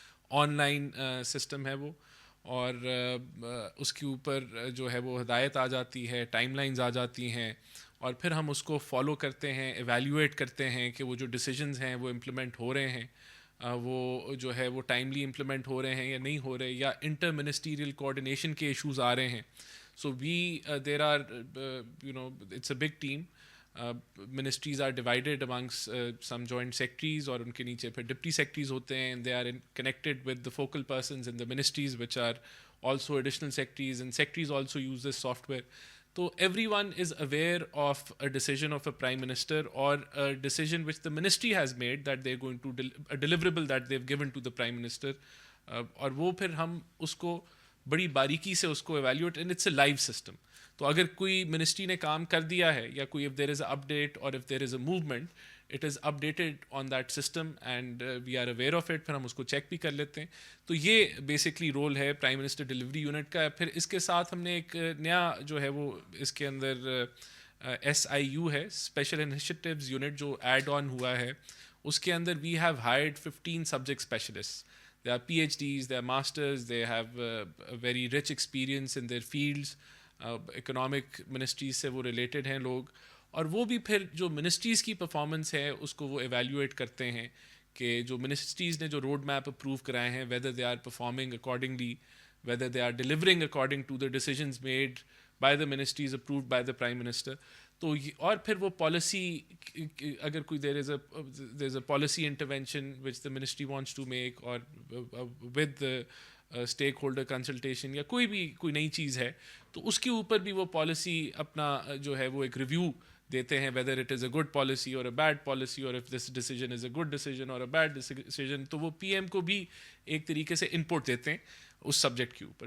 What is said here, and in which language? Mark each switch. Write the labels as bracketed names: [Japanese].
[Urdu] On line system ہے وہ, اور اس کے اوپر جو ہے وہ ہدایت آ جاتی ہے, ٹائم لائنز آ جاتی ہیں, اور پھر ہم اس کو فالو کرتے ہیں, ایویلیویٹ کرتے ہیں کہ وہ جو ڈیسیجنز ہیں وہ امپلیمنٹ ہو رہے ہیں, وہ جو ہے وہ ٹائملی امپلیمنٹ ہو رہے ہیں یا نہیں ہو رہے, یا انٹر منسٹیریل کوآرڈینیشن کے ایشوز آ رہے ہیں. [English] So there are it's a big team. Ministries are divided amongst some joint secretaries, [Urdu] اور ان کے نیچے پھر ڈپٹی سیکرٹریز ہوتے ہیں, [English] they are connected with the focal persons in the ministries which are also additional secretaries, and secretaries also use this software. So everyone is aware of a decision of a prime minister or a decision which the ministry has made that they're going to a deliverable that they've given to the prime minister, [Urdu] اور وہ پھر ہم اس کو بڑی باریکی سے اس کو evaluate, [English] And it's a live system. [Urdu] تو اگر کوئی منسٹری نے کام کر دیا ہے, یا کوئی [English] if there is a update or if there is a movement, it is updated on that system and we are aware of it, [Urdu] پھر ہم اس کو چیک بھی کر لیتے ہیں. تو یہ بیسکلی رول ہے پرائم منسٹر ڈلیوری یونٹ کا. پھر اس کے ساتھ ہم نے ایک نیا جو ہے وہ اس کے اندر ایس آئی یو ہے, اسپیشل انیشیٹیوز یونٹ, جو ایڈ آن ہوا ہے. اس کے اندر [English] We have hired 15 subject specialist. They are PhDs, they are masters, they have a very rich experience in their fields. [Urdu] Economic ministries سے وہ ریلیٹڈ ہیں لوگ, اور وہ بھی پھر جو منسٹریز کی پرفارمنس ہے اس کو وہ ایویلیویٹ کرتے ہیں کہ جو منسٹریز نے جو روڈ میپ اپروو کرائے ہیں, [English] whether they are performing accordingly, whether they are delivering according to the decisions made by the ministries approved by the prime minister. [Urdu] تو اور پھر وہ پالیسی, اگر کوئی [English] there is a policy intervention which the ministry wants to make, اور with the stakeholder consultation, یا کوئی نئی چیز ہے, [Urdu] تو اس کے اوپر بھی وہ پالیسی اپنا جو ہے وہ ایک ریویو دیتے ہیں, [English] whether it is a good policy or a bad policy, or if this decision is a good decision or a bad decision. [Urdu] تو وہ پی ایم کو بھی ایک طریقے سے انپٹ دیتے ہیں اس سبجیکٹ کے اوپر.